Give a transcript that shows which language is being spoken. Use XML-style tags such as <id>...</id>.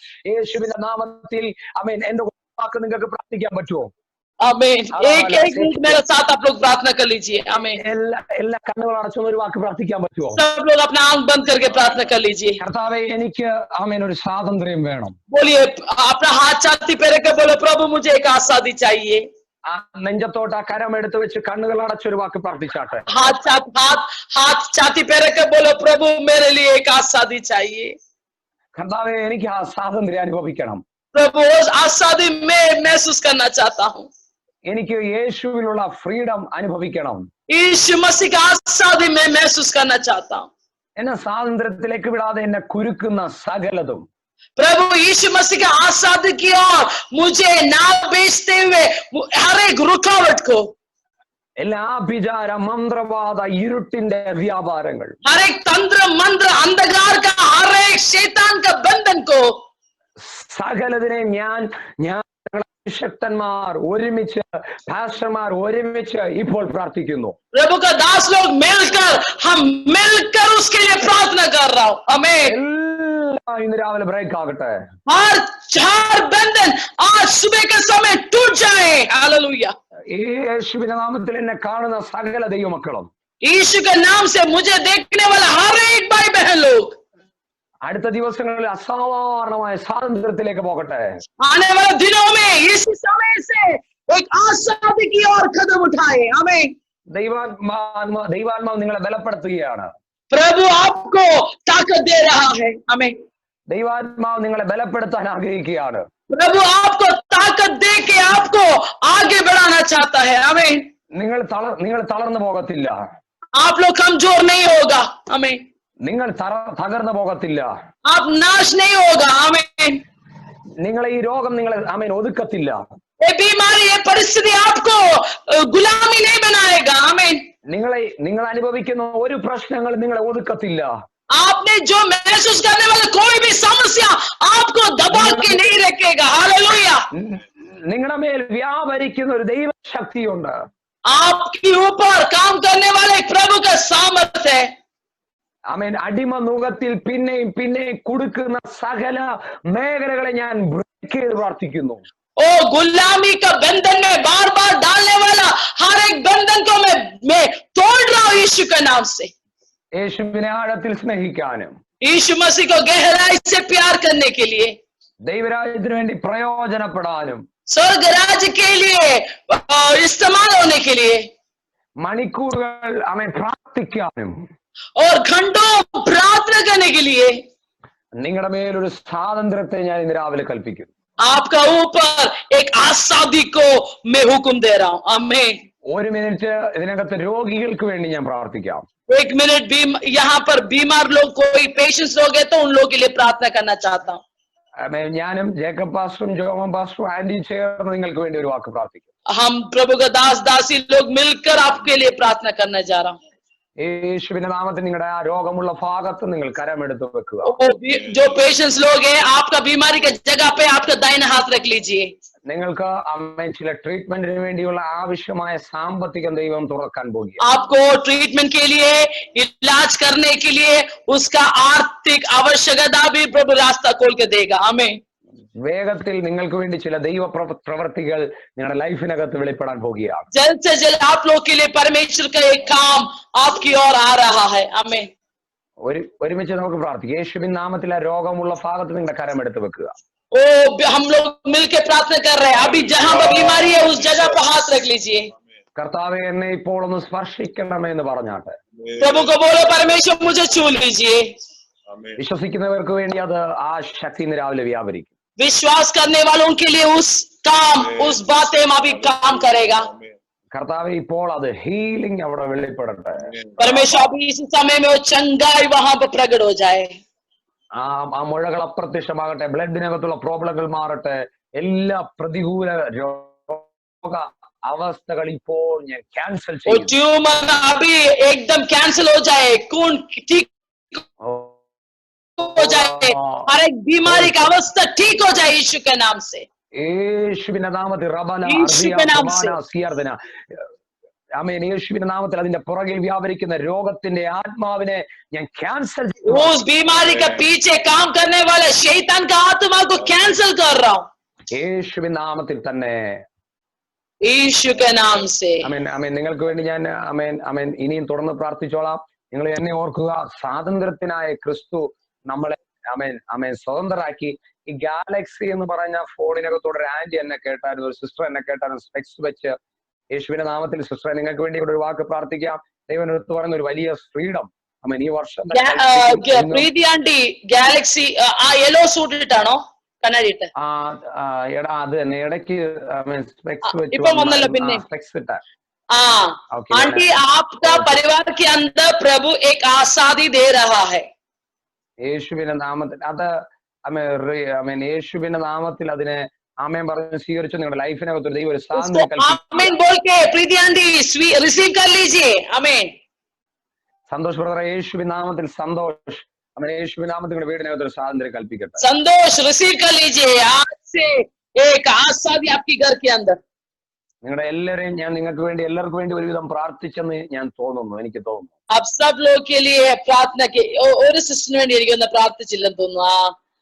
<ml>യേശുവിന്റെ നാമത്തിൽ എന്റെ വാക്ക് നിങ്ങൾക്ക് പ്രാർത്ഥിക്കാൻ പറ്റുമോ?</ml> <hi>प्रार्थना कर लीजिए.</hi> <ml>എല്ലാ കണ്ണുകൾ അടച്ചുന്ന ഒരു വാക്ക് പ്രാർത്ഥിക്കാൻ പറ്റുമോ?</ml> <hi>सब लोग अपना आंख बंद करके प्रार्थना कर लीजिए.</hi> <ml>കർത്താവേ എനിക്ക് ഒരു സ്വാതന്ത്ര്യം വേണം.</ml> <hi>बोलिए, अपना हाथ छाती पे रख के बोलो, प्रभु मुझे एक आजादी चाहिए.</hi> <ml>നെഞ്ചത്തോട്ട് ആ കരം എടുത്തു വെച്ച് കണ്ണുകൾ അടച്ചൊരു വാക്ക് പ്രാർത്ഥിച്ചാട്ടെ.</ml> <hi>हाथ छाती पे रख के बोलो, प्रभु मेरे लिए एक आजादी चाहिए.</hi> <ml>കർത്താവേ എനിക്ക് ആ സ്വാതന്ത്ര്യം അനുഭവിക്കണം.</ml> <hi>प्रभु उस आजादी में महसूस करना चाहता हूँ.</hi> <ml>എനിക്ക് യേശുവിലുള്ള ഫ്രീഡം അനുഭവിക്കണം.</ml> <hi>यीशु मसीह का आजादी में महसूस करना चाहता हूँ.</hi> <ml>എന്നെ സ്വാതന്ത്ര്യത്തിലേക്ക് വിടാതെ എന്നെ കുരുക്കുന്ന സകലതും</ml> <hi>प्रभु यीशु मसीह के आजादी की ओर मुझे ना बेचते हुए हर एक रुकावट को,</hi> <ml>എല്ലാ വിചാര മന്ത്രവാദ ഇരുട്ടിന്റെ വ്യാപാരങ്ങൾ,</ml> <hi>हर एक तंत्र मंत्र अंधकार का, हर एक शैतान का बंधन को,</hi> <ml>സകലതിനെ ഞാൻ ശക്തന്മാർ ഒരുമിച്ച്, പാസ്റ്റർമാർ ഒരുമിച്ച് ഇപ്പോൾ പ്രാർത്ഥിക്കുന്നു.</ml> <hi>प्रभु का दास लोग हम मिलकर उसके लिए प्रार्थना कर रहा हूँ. आमीन.</hi> <ml>ഇന്ന് രാവിലെ ബ്രേക്ക് ആകട്ടെ.</ml> <hi>हर चार बंधन आज सुबह के समय टूट जाए. हालेलुया.</hi> <ml>യേശുവിന്റെ നാമത്തിൽ എന്നെ കാണുന്ന സകല ദൈവമക്കളും,</ml> <hi>यीशु के नाम से मुझे देखने वाला हर एक भाई बहन लोग,</hi> <ml>അടുത്ത ദിവസങ്ങളിൽ അസാധാരണമായ സ്വാതന്ത്ര്യത്തിലേക്ക് പോകട്ടെ.</ml> <hi>आने वाले दिनों में इस समय से एक आजादी की ओर कदम उठाए। आमीन।</hi> <ml>ദൈവാത്മാവ് നിങ്ങളെ ബലപ്പെടുത്തുകയാണ്.</ml> <hi>प्रभु आपको ताकत दे रहा है। आमीन।</hi> <ml>ദൈവാത്മാവ് നിങ്ങളെ ബലപ്പെടുത്താൻ ആഗ്രഹിക്കുകയാണ്.</ml> <hi>प्रभु आपको ताकत दे के आपको आगे बढ़ाना चाहता है। आमीन।</hi> <ml>നിങ്ങൾ തളർന്നു പോകത്തില്ല.</ml> <hi>आप लोग कमजोर नहीं होगा। आमीन।</hi> <ml>നിങ്ങൾ തകർന്നു പോകത്തില്ല.</ml> <hi>आप नाश नहीं होगा। आमीन।</hi> <ml>നിങ്ങളെ ഈ രോഗം നിങ്ങളെ ആമേൻ ഒതുക്കത്തില്ല.</ml> <hi>ये बीमारी ये परिस्थिति आपको गुलामी नहीं बनाएगा। आमीन।</hi> <ml>നിങ്ങൾ അനുഭവിക്കുന്ന ഒരു പ്രശ്നങ്ങളും നിങ്ങളെ ഒതുക്കത്തില്ല.</ml> <hi>आपने जो महसूस करने वाला कोई भी समस्या आपको दबा के नहीं रखेगा। हालेलुया।</hi> <ml>നിങ്ങളുടെ മേൽ വ്യാപരിക്കുന്ന ഒരു ദൈവശക്തിയുണ്ട്.</ml> <hi>आपके ऊपर काम करने वाले प्रभु का सामर्थ्य है।</hi> <ml>ആമേൻ. അടിമ നുകത്തിൽ പിന്നെയും കൊടുക്കുന്ന സകല മേഖലകളെ ഞാൻ ബ്രേക്ക് ചെയ്ത് പ്രാർത്ഥിക്കുന്നു.</ml> <hi>ओ गुलामी का बंधन में बार बार डालने वाला हर एक बंधन को मैं तोड़ रहा हूं यीशु के नाम से।</hi> <ml>യേശുവിനെ ആഴത്തിൽ സ്നേഹിക്കാനും</ml> <hi>यीशु मसीह को गहराई से प्यार करने के लिए,</hi> <ml>ദൈവരാജ്യത്തിന് വേണ്ടി പ്രയോജനപ്പെടാനും,</ml> <hi>स्वर्ग राज्य के लिए इस्तेमाल होने के लिए,</hi> <ml>മണിക്കൂറുകൾ ആമേൻ പ്രാർത്ഥിക്കാനും,</ml> <hi>और घंटों प्रार्थना करने के लिए</hi> <ml>നിങ്ങളുടെ മേലൊരു സ്വാതന്ത്ര്യത്തെ ഞാൻ ഇന്ന് രാവിലെ കൽപ്പിക്കുന്നു.</ml> <hi>आपका ऊपर एक आजादी को मैं हुक्म दे रहा हूं। आमीन।</hi> <ml>ഒരു മിനിറ്റ് ഇതിനകത്ത് രോഗികൾക്ക് വേണ്ടി ഞാൻ പ്രാർത്ഥിക്കാം.</ml> <hi>एक मिनट भी यहाँ पर बीमार लोग कोई पेशेंट्स लोग हैं तो उन लोगों के लिए प्रार्थना करना चाहता हूँ।</hi> <ml>ഞാനും ജേക്കബ് പാസ്റ്ററും ജോമൻ പാസ്റ്ററും ആന്റി ചേർന്ന് നിങ്ങൾക്ക് വേണ്ടി ഒരു വാക്ക് പ്രാർത്ഥിക്കും.</ml> <hi>हम प्रभु का दास दासी लोग मिलकर आपके लिए प्रार्थना करने जा रहा हूँ।</hi> <ml>യേശുവിന്റെ നാമത്തിൽ നിങ്ങളുടെ ആ രോഗമുള്ള ഭാഗത്ത് നിങ്ങൾ കരമെടുത്ത് വെക്കുക.</ml> <hi>जो पेशेंट्स लोग हैं आपका बीमारी के जगह पे आपका दाहिना हाथ रख लीजिए।</hi> <ml>നിങ്ങൾക്ക് അമ്മ ചില ട്രീറ്റ്മെന്റിന് വേണ്ടിയുള്ള ആവശ്യമായ സാമ്പത്തികം ദൈവം തുറക്കാൻ പോകുക.</ml> <hi>आपको ट्रीटमेंट के लिए इलाज करने के लिए उसका आर्थिक आवश्यकता भी प्रभु रास्ता खोल के देगा। आमीन।</hi> <ml>വേഗത്തിൽ നിങ്ങൾക്ക് വേണ്ടി ചില ദൈവ പ്രവർത്തികൾ നിങ്ങളുടെ ലൈഫിനകത്ത് വെളിപ്പെടാൻ പോകുകയാണ്.</ml> <hi>जल्द से जल्द आप लोग के लिए परमेश्वर का एक काम आपकी ओर आ रहा है। आमीन।</hi> <ml>ഒരുമിച്ച് നമുക്ക് പ്രാർത്ഥിക്കാം. യേശുവിൻ നാമത്തിൽ ആ രോഗമുള്ള ഭാഗത്ത് നിങ്ങളുടെ കരമെടുത്ത് വെക്കുക.</ml> <hi>ओ हम लोग मिलकर प्रार्थना कर रहे हैं। अभी जहां पर बीमारी है उस जगह पर हाथ रख लीजिए।</hi> <ml>കർത്താവേ എന്നെ ഇപ്പോൾ ഒന്ന് സ്പർശിക്കണമേ എന്ന് പറഞ്ഞാട്ടെ.</ml> <hi>प्रभु को बोलो परमेश्वर मुझे छू लीजिए।</hi> <ml>വിശ്വസിക്കുന്നവർക്ക് വേണ്ടി അത് ആ ശക്തി ഇന്ന് രാവിലെ വ്യാപരിക്കും.</ml> <hi>विश्वास करने वालों के लिए उस बातें अभी काम करेगा।</hi> <ml>കർത്താവേ ഇപ്പോൾ അത് ഹീലിംഗ് അവിടെ വെളിപ്പെടട്ടെ.</ml> <hi>परमेश्वर अभी इस समय में वो चंगाई वहां पर प्रकट हो जाए।</hi> <ml>ആ മുഴകൾ അപ്രത്യക്ഷമാകട്ടെ. ബ്ലഡിനകത്തുള്ള പ്രോബ്ലങ്ങൾ മാറട്ടെ. എല്ലാ പ്രതികൂല രോഗ അവസ്ഥകൾ ഇപ്പോൾ ഞാൻ ക്യാൻസൽ ചെയ്യും.</ml> <hi>ट्यूमर अभी एकदम कैंसिल हो जाए। खून ठीक हो जाए। हर एक बीमारी का अवस्था ठीक हो जाए यीशु के नाम से।</hi> <ml>യേശുവിന്റെ നാമത്തിൽ ആമേൻ. യേശുവിന്റെ നാമത്തിൽ അതിന്റെ പുറകിൽ വ്യാപരിക്കുന്ന രോഗത്തിന്റെ ആത്മാവിനെ ഞാൻ ക്യാൻസൽ ചെയ്തു.</ml> <hi>उस बीमारी के पीछे काम करने वाले शैतान का आत्मा को कैंसिल कर रहा हूं</hi> <ml>യേശുവിന്റെ നാമത്തിൽ തന്നെ.</ml> <hi>यीशु के नाम से।</hi> <ml>ആമേൻ ആമേൻ. നിങ്ങൾക്ക് വേണ്ടി ഞാൻ ആമേൻ ആമേൻ ഇനിയും തുടർന്ന് പ്രാർത്ഥിച്ചോളാം. നിങ്ങൾ എന്നെ ഓർക്കുക, സ്വാതന്ത്ര്യത്തിനായ ക്രിസ്തു നമ്മളെ ആമേൻ ആമേൻ സ്വതന്ത്രരാക്കി. ഈ ഗാലക്സി എന്ന് പറഞ്ഞ ഫോണിനകത്തോടെ ഒരു ആന്റി എന്നെ കേട്ടായിരുന്നു, ഒരു സിസ്റ്റർ എന്നെ കേട്ടായിരുന്നു, സ്പെക്സ് വെച്ച്. യേശുവിന്റെ നാമത്തിൽ സിസ്റ്ററെ നിങ്ങൾക്ക് വേണ്ടി ഇവിടെ ഒരു വാക്ക് പ്രാർത്ഥിക്കാം. ദൈവം എടുത്തു പറയുന്ന ഒരു വലിയ ഫ്രീഡം ആമേൻ ഈ വർഷം. പ്രീതി ആന്റി ഗാലക്സി ആ യെല്ലോ സൂട്ട് ഇട്ടാണോ കണ്ണാടിയിട്ട്? എടാ അത് തന്നെ ഇടയ്ക്ക് സ്പെക്സ് വെച്ച് സ്പെക്സ് ഇട്ട.</ml> <hi>आंटी आपका परिवार के अंदर प्रभु एक आजादी दे रहा है।</hi> <ml>യേശുവിന്റെ നാമത്തിൽ അത് ആമേൻ യേശുവിന്റെ നാമത്തിൽ അതിനെ ആമേൻ പറഞ്ഞ് സ്വീകരിച്ചു. നിങ്ങളുടെ ലൈഫിനകത്ത് ദൈവം ഒരു സ്വാതന്ത്ര്യം</ml> <hi>आमीन बोल के प्रीति आंटी रिसीव कर लीजिए। आमीन।</hi> <ml>സന്തോഷ് ബ്രദർ, യേശുവിൻ നാമത്തിൽ സന്തോഷ്. ആമേൻ. യേശുവിൻ നാമത്തിൽ നിങ്ങളുടെ വീടിനകത്ത് ഒരു സ്വാതന്ത്ര്യം കൽപ്പിക്കട്ടെ.</ml> <hi>संतोष रिसीव कर लीजिए। आज से एक आजादी आपकी घर के अंदर।</hi> <ml>നിങ്ങളുടെ എല്ലാവരെയും ഞാൻ നിങ്ങൾക്ക് വേണ്ടി എല്ലാവർക്കും വേണ്ടി ഒരുവിധം പ്രാർത്ഥിച്ചെന്ന് ഞാൻ തോന്നുന്നു, എനിക്ക് തോന്നുന്നു.</ml> <hi>अब सब लोग के लिए प्रार्थना की</hi> <ml>ഒരു സിസ്റ്ററിന് വേണ്ടി എനിക്കൊന്ന് പ്രാർത്ഥിച്ചില്ലെന്ന് തോന്നുന്നു.</ml>